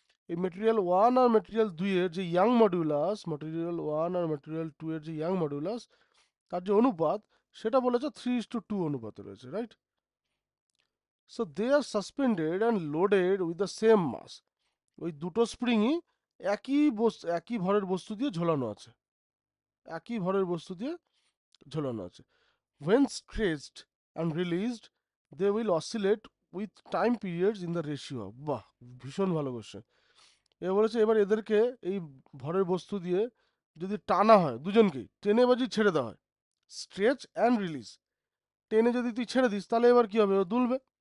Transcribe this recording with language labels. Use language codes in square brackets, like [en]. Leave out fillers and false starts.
[bn] এই মেটেরিয়াল 1 আর মেটেরিয়াল 2 এর যে ইয়াং মডুলাস, মেটেরিয়াল 1 আর মেটেরিয়াল 2 এর যে ইয়াং মডুলাস, তার যে অনুপাত, সেটা বলেছে 3:2 অনুপাতে রয়েছে, right? [en] So they are suspended and loaded with the same mass. [bn] ওই দুটো স্প্রিংই একই ভরের বস্তু দিয়ে ঝোলানো আছে, একই ভরের বস্তু দিয়ে ঝোলানো আছে। [en] When stretched and released, they will oscillate with time periods in the ratio of। [bn] বাহ, ভীষণ ভালো কোশ্চেন। এ বলেছে এবার এদেরকে এই ভরের বস্তু দিয়ে যদি টানা হয়, দুজনকেই টেনে বাজি ছেড়ে দেওয়া হয়, [en] stretch and release, [bn] টেনে যদি তুই ছেড়ে দিস তাহলে এবার কি হবে? ও দুলবে।